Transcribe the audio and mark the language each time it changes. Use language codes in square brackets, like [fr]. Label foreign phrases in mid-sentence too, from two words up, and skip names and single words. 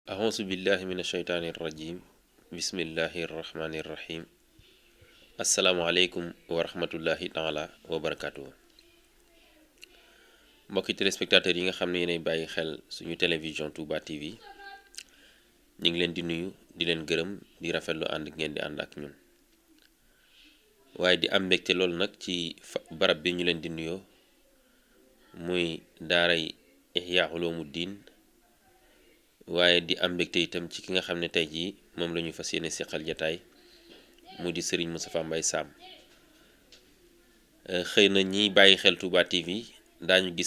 [ar] أعوذ بالله من الشيطان الرجيم بسم الله الرحمن الرحيم السلام عليكم ورحمة الله تعالى وبركاته [wo] mbokki téléspectateurs yi nga xam ne yéenay bàyyi xel suñu télévision Touba TV ñu ngi leen di nuyu di leen gërëm di rafetlu ànd ngeen di ànd ak ñun waaye di am mbégte loolu nag ci barab bi ñu leen di nuyoo muy daaray Ihya Ulumuddin waaye di am mbégte itam ci ki nga xam ne tey jii moom la ñu fas yéene seqal jataay mu di Serigne Moustapha Mbaye Sam xëy na ñiy bàyyi xel Touba TV daañu gis